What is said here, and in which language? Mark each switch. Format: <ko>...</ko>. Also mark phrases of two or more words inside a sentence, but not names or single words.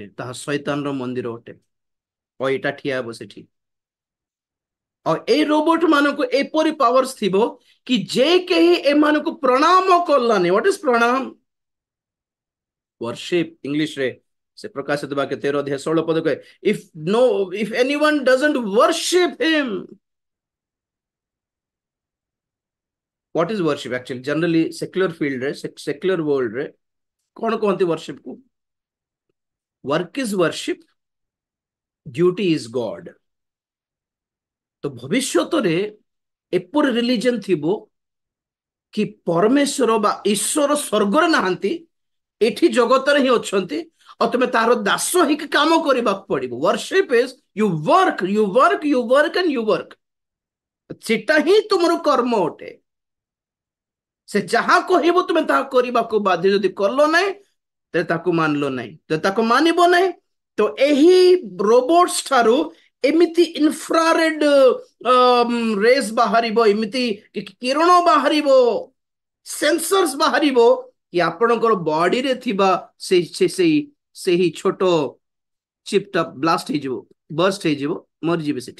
<or>ତାହା ଶୈତାନର ମନ୍ଦିର ଅଟେ। ଆଉ ଏଇଟା ଠିଆ ହେବ ସେଠି। ଆଉ ଏଇ ରୋବୋଟ ମାନଙ୍କୁ ଏପରି ପାୱାର୍ସ ଥିବ କି ଯେ କେହି ଏମାନଙ୍କୁ ପ୍ରଣାମ କଲାନି।</or> <en>What is ପ୍ରଣାମ? worship</en> <or>ଇଂଲିଶ ରେ ସେ ପ୍ରକାଶିତ ବାକ୍ୟ 13 ଅଧ୍ୟାୟ 16 ପଦ କହେ</or> <en>if anyone doesn't worship him, what is worship actually?</en> <or>Generally</or> <en>secular field</en> <or>ରେ</or> <en>secular world</en> <or>ରେ କଣ କହନ୍ତି worship କୁ?</or> <en>work is worship, duty is God।</en> <or>ତ ଭବିଷ୍ୟତରେ ଏପରି ରିଲିଜନ ଥିବ କି ପରମେଶ୍ୱର ବା ଈଶ୍ୱର ସ୍ୱର୍ଗରେ ନାହାନ୍ତି, ଏଠି ଜଗତରେ ହିଁ ଅଛନ୍ତି ଆଉ ତମେ ତାର ଦାସ ହେଇକି କାମ କରିବାକୁ ପଡିବ।</or> <en>worship is you work you work you work and you work।</en> <or>ସେଟା ହିଁ ତୁମର କର୍ମ ଅଟେ। ସେ ଯାହା କହିବ ତୁମେ ତାହା କରିବାକୁ ବାଧ୍ୟ। ଯଦି କଲ ନାହିଁ ତେବେ ତାକୁ ମାନିଲ ନାହିଁ। ଯଦି ତାକୁ ମାନିବ ନାହିଁ ତ ଏହି ରୋବୋଟ୍ସ ଠାରୁ ଏମିତି</or> <en>infrared rays</en> <or>ବାହାରିବ, ଏମିତି କିରଣ ବାହାରିବ, ସେନ୍ସର୍ସ ବାହାରିବ କି ଆପଣଙ୍କର ବଡିରେ ଥିବା ସେହି ଛୋଟ ଚିପ୍ଟା ବ୍ଲାଷ୍ଟ ହେଇଯିବ, ବର୍ଷ୍ଟ ହେଇଯିବ, ମରିଯିବେ ସେଠି।</or>